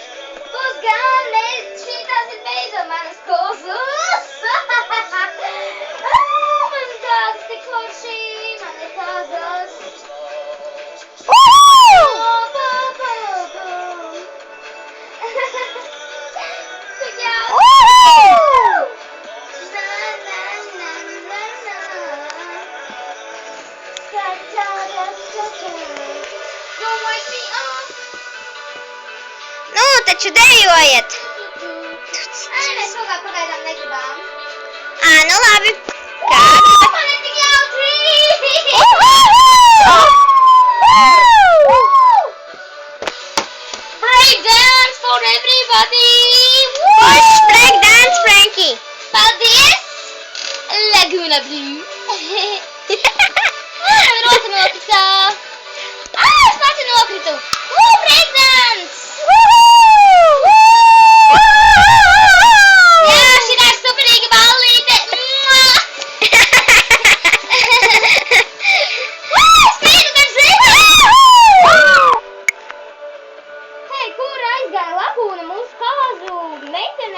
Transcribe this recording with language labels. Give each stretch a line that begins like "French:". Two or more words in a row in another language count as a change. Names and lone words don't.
Latvian: Būs gan, šitās ir beidzot manas kozas. Man kādas tik forši, man ir kozas. Tik jauki.
English: Don't wake me up.
Latvian: Nu, taču dejojiet. Mēs kaut kā pagaidām negribām. Nu labi. Man ir tik jautri!
English: Break dance for everybody! Push break dance, Frankie.
Latvian: Paldies! Laguna Blue! Rota nokrita! Es pati nokritu!
English: Break dance!
Latvian: Jā, šitā ir superīga ballīte! Spīdu gar zemi! Hei, kur aizgāja Lagūna, mūsu kāzu meitene?